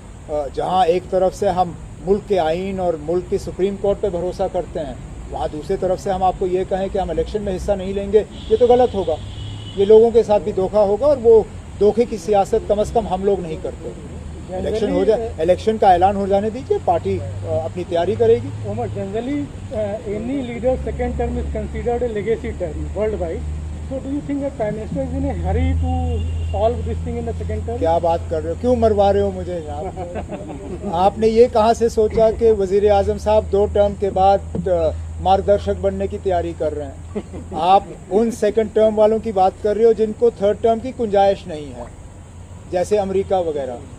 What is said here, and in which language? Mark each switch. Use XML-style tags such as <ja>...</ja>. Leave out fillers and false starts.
<hi>जहां एक तरफ से हम मुल्क के आइन और मुल्क की सुप्रीम कोर्ट पे भरोसा करते हैं, वहां दूसरी तरफ से हम आपको ये कहें कि हम इलेक्शन में हिस्सा नहीं लेंगे, ये तो गलत होगा। ये लोगों के साथ भी धोखा होगा और वो धोखे की सियासत कम से कम हम लोग नहीं करते। इलेक्शन हो जाए, इलेक्शन का ऐलान हो जाने दीजिए, पार्टी अपनी तैयारी करेगी।</hi> <en>Omar, generally, any leader second term is considered a legacy term worldwide. So, do you think that Prime Minister is in a hurry to solve this thing in the second term?</en> <hi>क्या बात कर रहे हो, क्यों मरवा रहे हो मुझे आप? आपने ये कहाँ से सोचा कि वजीर आजम साहब 2 टर्म के बाद मार्गदर्शक बनने की तैयारी कर रहे हैं? आप उन सेकंड टर्म वालों की बात कर रहे हो जिनको थर्ड टर्म की गुंजाइश नहीं है, जैसे अमेरिका वगैरह।</hi>